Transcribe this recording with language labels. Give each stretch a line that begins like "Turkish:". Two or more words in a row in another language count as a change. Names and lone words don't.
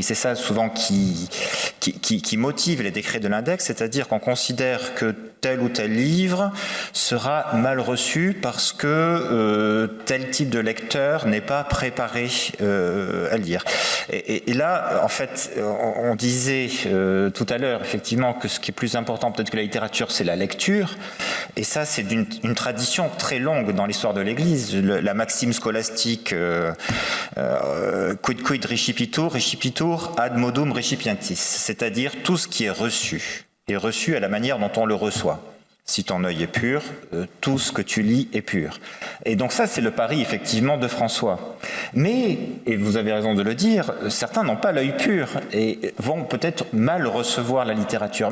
French: C'est ça souvent qui motive les décrets de l'index, c'est-à-dire qu'on considère que tel ou tel livre sera mal reçu parce que tel type de lecteur n'est pas préparé à lire. Et là, en fait, on disait tout à l'heure, effectivement, que ce qui est plus important peut-être que la littérature, c'est la lecture. Et ça, c'est une tradition très longue dans l'histoire de l'Église. La maxime scolastique
Latin: quid recipitur ad modum recipientis,
French: c'est-à-dire tout ce qui est reçu à la manière dont on le reçoit. Si ton œil est pur, tout ce que tu lis est pur. Et donc ça, c'est le pari, effectivement, de François. Mais, et vous avez raison de le dire, certains n'ont pas l'œil pur et vont peut-être mal recevoir la littérature.